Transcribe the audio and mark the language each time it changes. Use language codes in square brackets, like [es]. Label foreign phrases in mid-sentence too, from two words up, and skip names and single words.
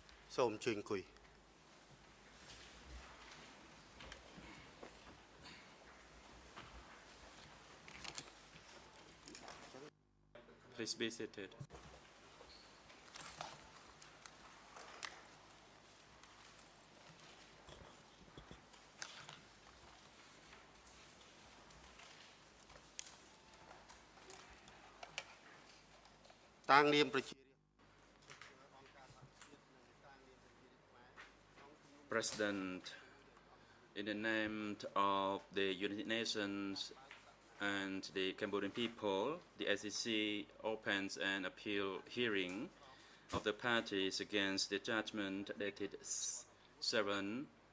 [km] សូមជួយអង្គុយ [en] Please be seated. [km] តាំងនាមប្រជា [en] President, in the name of the United Nations and the Cambodian people, the SEC opens an appeal hearing of the parties against the judgment dated 7